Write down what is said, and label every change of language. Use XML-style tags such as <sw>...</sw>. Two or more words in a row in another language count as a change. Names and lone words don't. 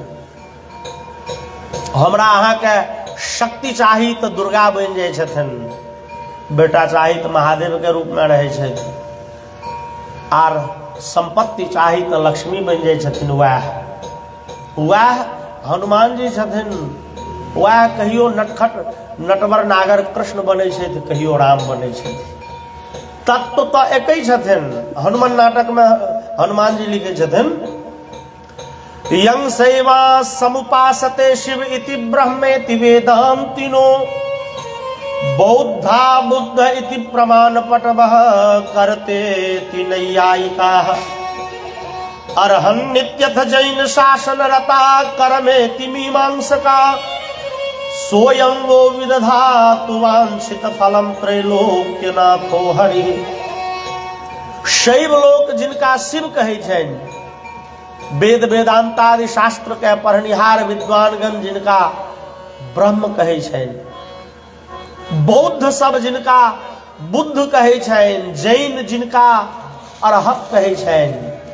<mai>हमरा अहाँ के शक्ति चाही तो दुर्गा बन जाय छथिन, बेटा चाही तो महादेव के रूप में रहे छथिन, आर संपत्ति चाही तो लक्ष्मी बन जाय छथिन। वह हनुमान जी छथिन। वह कहियो नटखट नटवर नागर कृष्ण बने छथि, कहियो राम बने छथि। तत्व तो एक छथिन। हनुमान नाटक में हनुमान जी लिखे छथिन,</mai> <sa>यं सेवा समुपासते शिव इति ब्रह्मेति वेदांतिनो, बौद्धा बुद्ध इति प्रमाण पटवः करते ति नैयायिकाः, अर्हन् नित्यथ जैन शासन रता करमेति मीमांसका, सोयं वो विदधातु वांछित फलम त्रैलोक्यनाथो हरि।</sa> <mai>शैव लोक जिनका शिव कहै छनि, वेद वेदांतादि शास्त्र के पढ़निहार विद्वानगण जिनका ब्रह्म कहै छनि, बौद्ध सब जिनका बुद्ध कहै छनि, जैन जिनका अरहत कहै छनि,</mai>